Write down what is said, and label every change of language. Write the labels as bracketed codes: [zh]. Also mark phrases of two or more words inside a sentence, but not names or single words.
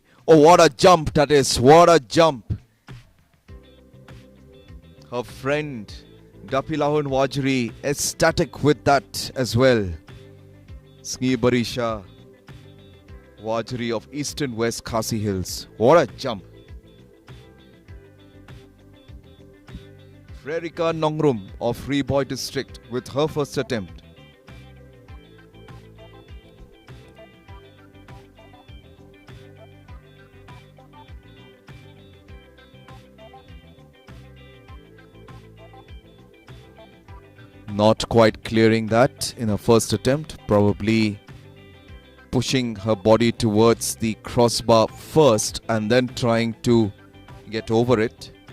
[en] Oh, what a jump that is. What a jump. Her friend Dapilahun Wajri ecstatic with that as well. Sneha Barisha Wajri of Eastern West Khasi Hills. What a jump. Frerika Nongrum of Ribhoy district with her first attempt. Not quite clearing that in her first attempt, probably pushing her body towards the crossbar first and then trying to get over it.